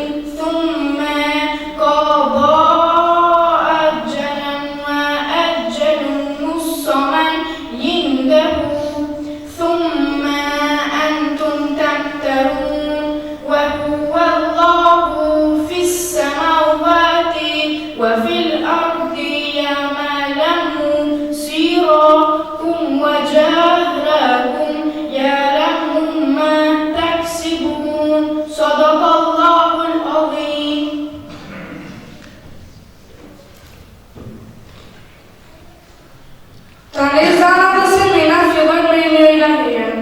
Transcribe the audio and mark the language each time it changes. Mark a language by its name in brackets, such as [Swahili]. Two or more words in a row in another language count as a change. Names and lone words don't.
[Arabic] ثم قضى أجلا وأجل مسمى عنده ثم أنتم تمترون وهو الله في السماوات وفي الأرض يعلم سركم وجهركم يعلم ما تكسبون صدق الله العظيم. [Albanian] Tani Zana dhe Semina fillojnë me një ilahie.